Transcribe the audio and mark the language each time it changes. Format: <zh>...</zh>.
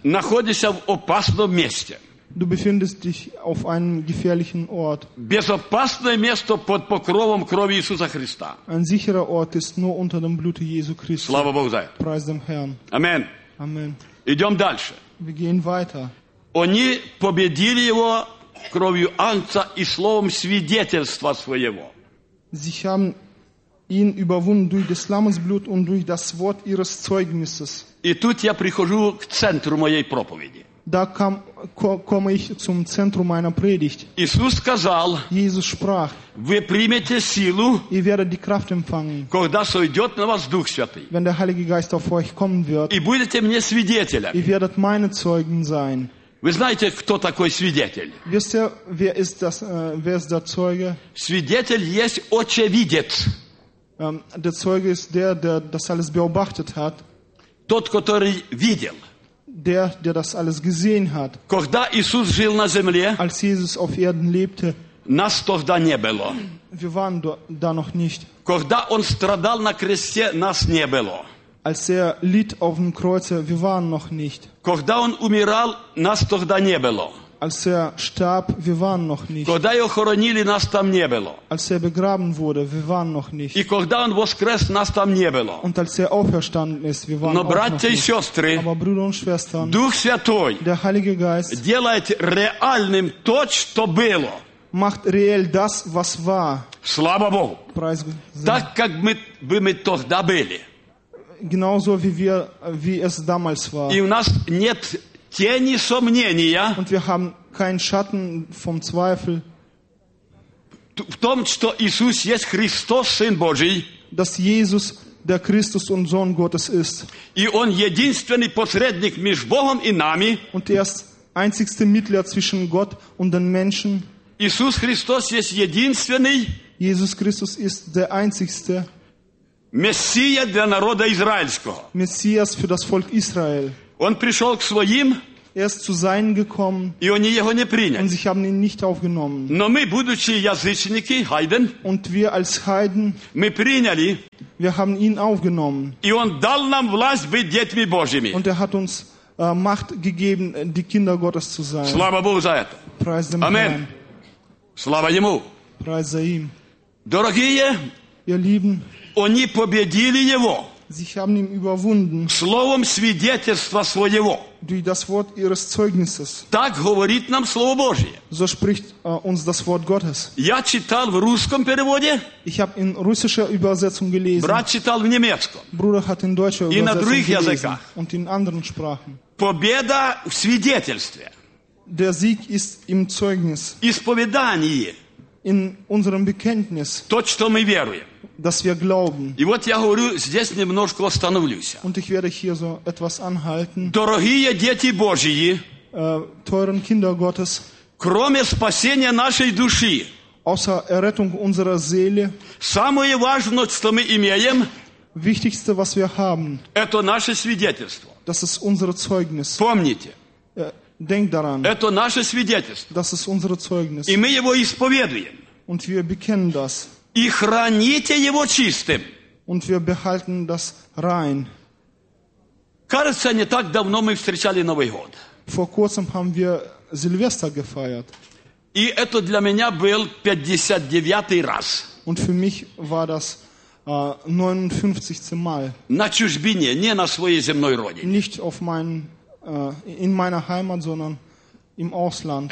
<ru>находишься в опасном месте.</ru> <de>Du befindest dich auf einem gefährlichen Ort.</de> <ru>Безопасное место под покровом крови Иисуса Христа.</ru> <de>Ein sicherer Ort ist nur unter dem Blut Jesu Christi.</de> <ru>Слава Богу за это.</ru> <de>Preis dem Herrn.</de> <ru>Amen.</ru> <de>Amen.</de> <ru>Идем дальше.</ru> <de>Wir gehen weiter.</de> <ru>Они победили его кровью Агнца и словом свидетельства своего.</ru> <de>Sie haben ihn überwunden durch des Lammes Blut und durch das Wort ihres Zeugnisses.</de> <ru>И тут я прихожу к центру моей проповеди.</ru> <de>Da komme ich zum Zentrum meiner Predigt.</de> <ru>Иисус сказал,</ru> <de>Jesus sprach,</de> <ru>вы примете силу,</ru> <de>ihr werdet die Kraft empfangen,</de> <ru>когда сойдет на вас Дух Святый,</ru> <de>wenn der Heilige Geist auf euch kommen wird,</de> <ru>и будете мне свидетелями.</ru> <de>Ihr werdet meine Zeugen sein.</de> <ru>Вы знаете, кто такой свидетель?</ru> <de>Wisst ihr, wer ist der Zeuge?</de> <ru>Свидетель есть очевидец.</ru> <de>Der Zeuge ist der das alles beobachtet hat.</de> <ru>Тот, который видел.</ru> <de>Der das alles gesehen hat.</de> <ru>Когда Иисус жил на земле,</ru> <de>als Jesus auf Erden lebte,</de> <ru>нас тогда не было.</ru> <de>Wir waren da noch nicht.</de> <ru>Когда Он страдал на кресте, нас не было.</ru> <de>Als er litt auf dem Kreuze, wir waren noch nicht.</de> <ru>Когда Он умирал, нас тогда не было.</ru> <de>Als er starb, wir waren noch nicht.</de> <ru>Когда Его хоронили, нас там не было.</ru> <de>Als er begraben wurde, wir waren noch nicht.</de> <ru>И когда Он воскрес, нас там не было.</ru> <de>Und als er auferstanden ist, wir waren</de> <ru>Но братья и сестры,</ru> <de>aber Brüder und Schwestern,</de> <ru>Дух Святой,</ru> <de>der Heilige Geist,</de> <ru>делает реальным то, что было.</ru> <de>macht reell das, was war.</de> <ru>Слава Богу.</ru> <de>Preis Gott.</de> <ru>Так как бы мы тогда были.</ru> <de>Genauso wie wir, wie es damals war.</de> <ru>И у нас нет тени сомнения.</ru> <de>Und wir haben keinen Schatten vom Zweifel.</de> <ru>В том, что Иисус есть Христос, Сын Божий.</ru> <de>Dass Jesus der Christus und Sohn Gottes ist.</de> <ru>И он единственный посредник между Богом и нами.</ru> <de>Und er ist einzigste Mittler zwischen Gott und den Menschen.</de> <ru>Иисус Христос есть единственный.</ru> <de>Jesus Christus ist der einzigste.</de> <ru>Мессия для народа израильского.</ru> <de>Messias für das Volk Israel.</de> <ru>Он пришел к своим.</ru> <de>Er ist zu seinen gekommen.</de> <ru>И они его не приняли.</ru> <de>Und sie haben ihn nicht aufgenommen.</de> <ru>Но мы, будучи язычники, heiden,</ru> <de>und wir als Heiden.</de> <ru>Мы приняли.</ru> <de>Wir haben ihn aufgenommen.</de> <ru>И он дал нам власть быть детьми Божьими.</ru> <de>Und er hat uns Macht gegeben, die Kinder Gottes zu sein.</de> <ru>Слава Богу за это.</ru> <de>Preis dem Amen. Herrn.</de> <ru>Слава ему.</ru> <de>Preis sei ihm.</de> <ru>Дорогие,</ru> <de>ihr Lieben,</de> <ru>они победили его.</ru> <de>Sie haben ihn überwunden.</de> <ru>Словом свидетельства своего.</ru> <de>Durch das Wort ihres Zeugnisses.</de> <ru>Так говорит нам Слово Божие.</ru> <de>So spricht uns das Wort Gottes.</de> <ru>Я читал в русском переводе.</ru> <de>Ich habe in russischer Übersetzung gelesen.</de> <ru>Брат читал в немецком.</ru> <de>Bruder hat in deutscher</de> <ru>и</ru> <de>Übersetzung</de> <ru>на других</ru> <de>gelesen.</de> <ru>Языках.</ru> <de>Und in anderen Sprachen.</de> <ru>Победа в свидетельстве.</ru> <de>Der Sieg ist im Zeugnis.</de> <ru>Исповедание.</ru> <de>In unserem Bekenntnis.</de> <ru>То, что мы веруем.</ru> <de>Dass wir glauben.</de> <ru>И вот я говорю, здесь немножко остановлюсь.</ru> <de>Und ich werde hier so etwas anhalten.</de> <ru>Дорогие дети Божьи,</ru> <de>teuren Kinder Gottes,</de> <ru>кроме спасения нашей души,</ru> <de>außer Errettung unserer Seele,</de> <ru>самое важное, что мы имеем,</ru> <de>wichtigste, was wir haben,</de> <ru>это наше свидетельство.</ru> <de>Das ist unser Zeugnis.</de> <ru>Помните.</ru> <de>Denk daran.</de> <ru>Это наше свидетельство.</ru> <de>Das ist unser Zeugnis.</de> <ru>И мы его исповедуем.</ru> <de>Und wir bekennen das.</de> <ru>И храните его чистым.</ru> <de>Und wir behalten das rein.</de> <ru>Кажется, не так давно мы встречали Новый год.</ru> <de>Vor kurzem haben wir Silvester gefeiert.</de> <ru>И это для меня был 59-й раз.</ru> <de>Und für mich war das 59. Mal.</de> <ru>На чужбине, не на своей земной родине.</ru> <de>Nicht auf meinen, in meiner Heimat, sondern im Ausland.</de>